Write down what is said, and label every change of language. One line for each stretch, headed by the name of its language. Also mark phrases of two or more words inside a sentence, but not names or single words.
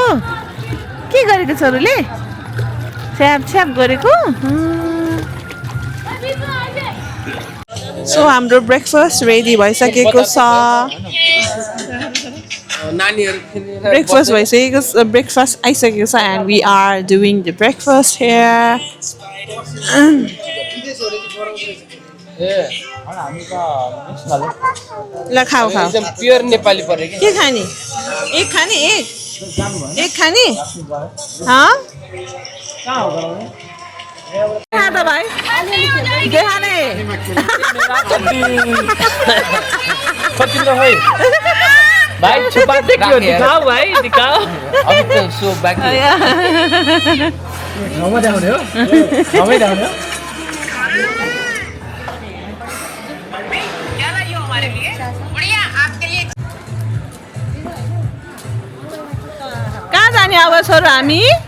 Nepali: के गरेको छोरीले? छ्याप गरेको? सो हाम्रो ब्रेकफास्ट रेडी भइसकेको छ. ब्रेकफास्ट भइसकेको छ. ब्रेकफास्ट आइसकेको छ
English: and we are doing the breakfast here.
Nepali: ल खाऊ. प्योर नेपाली परे के? के खाने? एक खाने? एक खाने? हाँ? कहाँ त भाइ? के खाने? कति त है? भाइ छुपा देखियो
Hindi: दिखाओ भाइ दिखाओ. अभी तो सो बाकी है.
Nepali: ठाउँमा देखाउने हो? ठाउँमै देखाउने हो? कहाँ जाने अब छोरो हामी?